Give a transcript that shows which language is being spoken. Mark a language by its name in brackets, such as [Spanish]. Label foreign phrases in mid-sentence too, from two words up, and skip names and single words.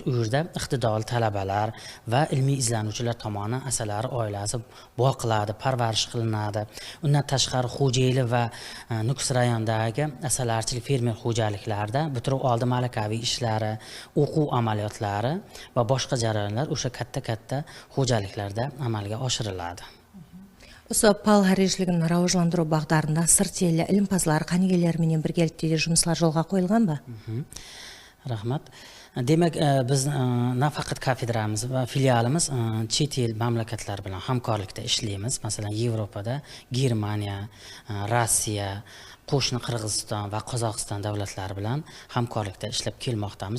[Uzbek] U yerda iqtidorli talabalar va ilmiy izlanuvchilar tomonidan asalar oilasi boqiladi, parvarish qilinadi. Undan tashqari xo'jayli va Nukus rayonidagi asalarchilik fermer xo'jaliklarida bitiruv oldi malakaviy ishlari, o'quv amaliyotlari va boshqa jarayonlar o'sha katta xo'jaliklarda amalga oshiriladi. [Kara-Kalpak] Осы пал харешілігін рауажландыру бағдарында сырт елі ілімпазлар, қанегелерменен біргелікте жұмыслар жолға қойылған ба? [Uzbek] Rahmat. Demak, biz nafaqat kafedramiz va filialimiz chet el mamlakatlar bilan hamkorlikda ishlaymiz. Masalan, Yevropada Germaniya, Rossiya, qo'shni Qirg'iziston va Qozog'iston davlatlari bilan hamkorlikda ishlab kelmoqdamiz.